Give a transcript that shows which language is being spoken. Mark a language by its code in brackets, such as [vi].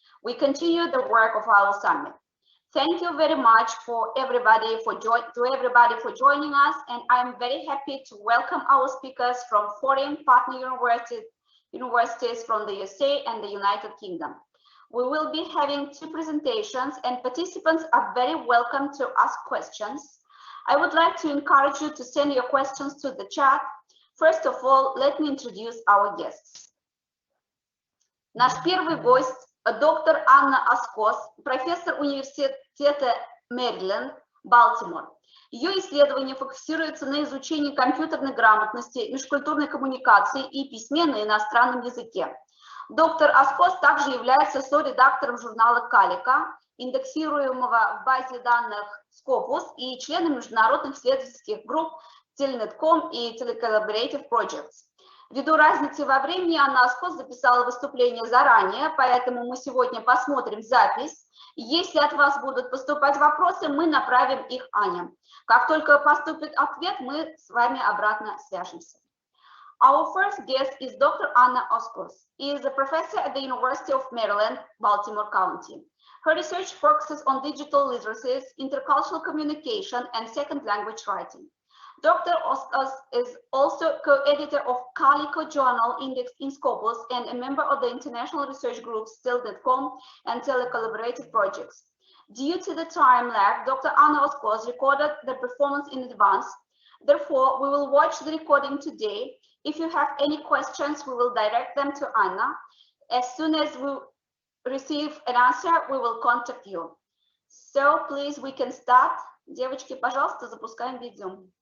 [en] We continue the work of our summit. Thank you very much for everybody for joining us, and I'm very happy to welcome our speakers from foreign partner universities from the USA and the United Kingdom. We will be having 2 presentations, and participants are very welcome to ask questions. I would like to encourage you to send your questions to the chat. First of all, let me introduce our guests. [ru] Наш первый гость – доктор Ана Оскоз, профессор университета Мэриленда, Балтимор. Ее исследования фокусируются на изучении компьютерной грамотности, межкультурной коммуникации и письме на иностранном языке. Доктор Оскоз также является соредактором журнала CALICO, индексируемого в базе данных Scopus, и членом международных исследовательских групп Telnet.com и Collaborative Projects. Ввиду разницы во времени Ана Оскоз записала выступление заранее, поэтому мы сегодня посмотрим запись. Если от вас будут поступать вопросы, мы направим их Ане. Как только поступит ответ, мы с вами обратно свяжемся. [en] Our first guest is Dr. Ана Оскоз. She is a professor at the University of Maryland, Baltimore County. Her research focuses on digital literacies, intercultural communication, and second language writing. Dr. Oskos is also co-editor of CALICO Journal indexed in Scopus and a member of the international research groups Telnet.com and Collaborative Projects. Due to the time lag, Dr. Ana Oskos recorded the performance in advance. Therefore, we will watch the recording today. If you have any questions, we will direct them to Anna. As soon as we receive an answer, we will contact you. So, please, we can start. [ru] Девочки, пожалуйста, запускаем видео.